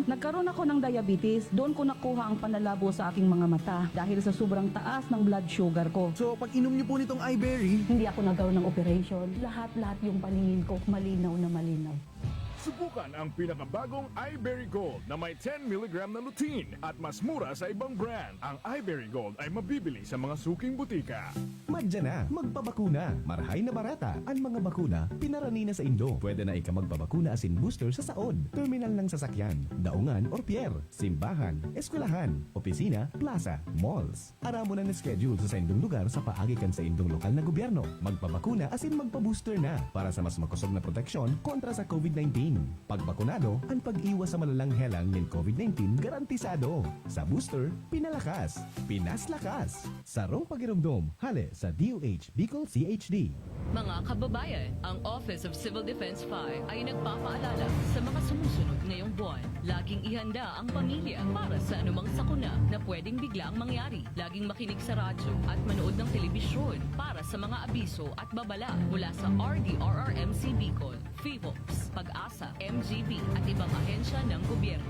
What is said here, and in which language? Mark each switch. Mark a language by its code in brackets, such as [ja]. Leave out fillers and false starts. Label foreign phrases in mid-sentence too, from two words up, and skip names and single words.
[tl] Nagkaroon ako ng diabetes. Doon ko nakuha ang panlalabo sa aking mga mata dahil sa sobrang taas ng [en] blood sugar [tl] ko. So, pag inom niyo po nitong iBerry, Hindi ako nagkaroon ng operation. Lahat-lahat yung paningin ko malinaw na malinaw. Subukan ang pinakabagong iBerry Gold na may 10 mg na lutein at mas mura sa ibang brand. Ang iBerry Gold ay mabibili sa mga suking butika. [bik] Madya na, magpabakuna. Marahay na barata. Ang mga bakuna, pinarani na sa Indo. Pwede na ika magbabakuna asin booster sa saod, terminal ng sasakyan, daungan or pier, simbahan, eskwelahan, opisina, plaza, malls. Aramo na schedule sa indong lugar sa paagikan sa indong lokal na gobyerno. Magpabakuna asin magpabooster na para sa mas makusog na proteksyon kontra sa COVID-19. Pagbakunado, ang pag-iwas sa malalang helang ng COVID-19 garantisado. Sa booster, pinalakas, pinaslakas. Sarong pagirumdom, hale sa DOH Bicol CHD. [tl] Mga kababayan, ang Office of Civil Defense 5 ay nagpapaalala sa mga sumusunod ngayong buwan. Laging ihanda ang pamilya para sa anumang sakuna na pwedeng biglang mangyari. Laging makinig sa radyo at manood ng telebisyon para sa mga abiso at babala mula sa RDRRMC Bicol, FIVOX, Pag-asa, MGB at ibang ahensya ng gobyerno.